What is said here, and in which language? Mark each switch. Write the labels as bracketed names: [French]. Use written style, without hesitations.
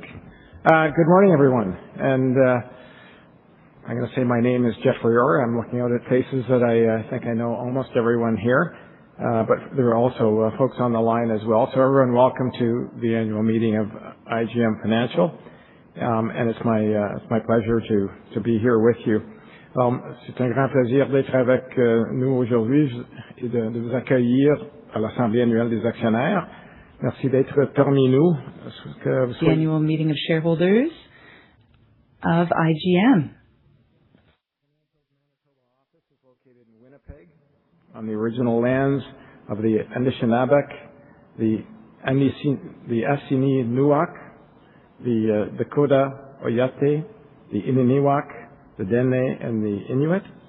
[English] Good morning, everyone. And I'm going to say my name is Jeffrey Orr. I'm looking out at faces that I think I know almost everyone here. But there are also folks on the line as well. So everyone, welcome to the annual meeting of IGM Financial. And it's my pleasure to be here with you. [French] C'est un grand plaisir d'être avec nous aujourd'hui et de vous accueillir à l'Assemblée annuelle des actionnaires. Merci d'être parmi nous. [English] The Annual Meeting of Shareholders of IGM. Located in Winnipeg, on the original lands of the Anishinaabe, the Assininuak, the Dakota Oyate, the Ininiwak, the Dene, and the Inuit.